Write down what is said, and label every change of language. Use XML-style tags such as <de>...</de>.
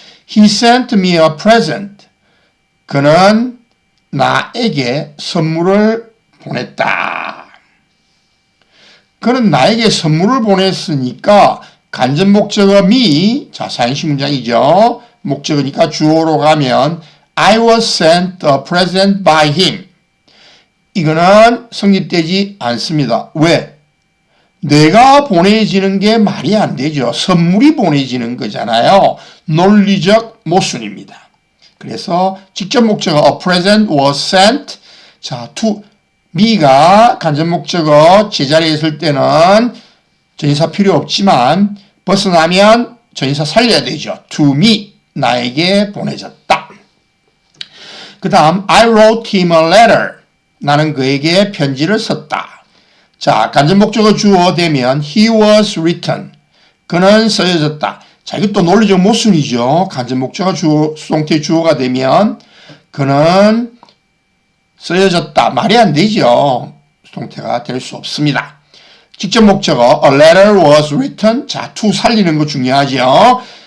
<en>He sent me a present.</en> <ko>그는 나에게 선물을 보냈다. 그는 나에게 선물을 보냈으니까 간접 목적어 me, 자, 사형식 문장이죠. 목적어니까 주어로 가면</ko> <en>I was sent a present by him.</en> <ko>이거는 성립되지 않습니다. 왜? 내가 보내지는 게 말이 안 되죠. 선물이 보내지는 거잖아요. 논리적 모순입니다. 그래서 직접 목적어</ko> <en>a present was sent.</en> <ko>자,</ko> <en>to me</en> <ko>가 간접 목적어 제자리에 있을 때는 전치사 필요 없지만 벗어나면 전치사 살려야 되죠.</ko> <en>to me,</en> <ko>나에게 보내졌다. 그 다음</ko> <en>I wrote him a letter.</en> <ko>나는 그에게 편지를 썼다. 자, 간접 목적어 주어 되면</ko> <en>he was written.</en> <ko>그는 써여졌다. 자, 이것도 논리적 모순이죠. 간접 목적어 주어, 수동태 주어가 되면 그는 써여졌다. 말이 안 되죠. 수동태가 될 수 없습니다. 직접 목적어</ko> <en>a letter was written.</en> <ko>자, to 살리는 거 중요하죠.</ko>